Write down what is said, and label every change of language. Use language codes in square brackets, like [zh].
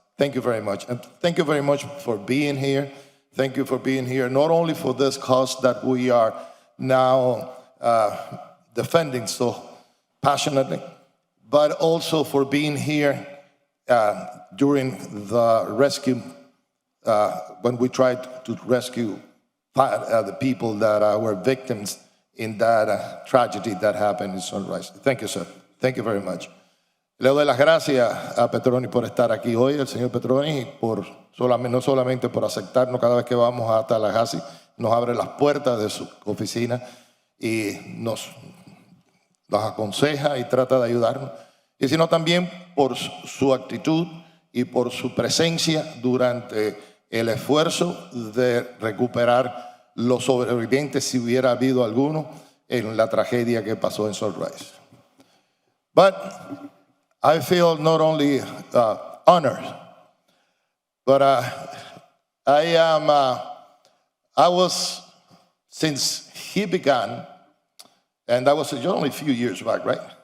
[en] Thank you very much. And thank you very much for being here. Thank you for being here, not only for this cause that we are now defending so passionately, but also for being here during the rescue, when we tried to rescue the people that were victims in that tragedy that happened in Sunrise. Thank you, sir. Thank you very much. [es] Le doy las gracias a Petroni por estar aquí hoy, al señor Petroni, no solamente por aceptarnos cada vez que vamos a Tallahassee, nos abre las puertas de su oficina y nos aconseja y trata de ayudarnos, y sino también por su actitud y por su presencia durante el esfuerzo de recuperar los sobrevivientes, si hubiera habido alguno, en la tragedia que pasó en Sunrise. [en] But I feel not only honored, but I was, since he began, and that was only a few years back, right?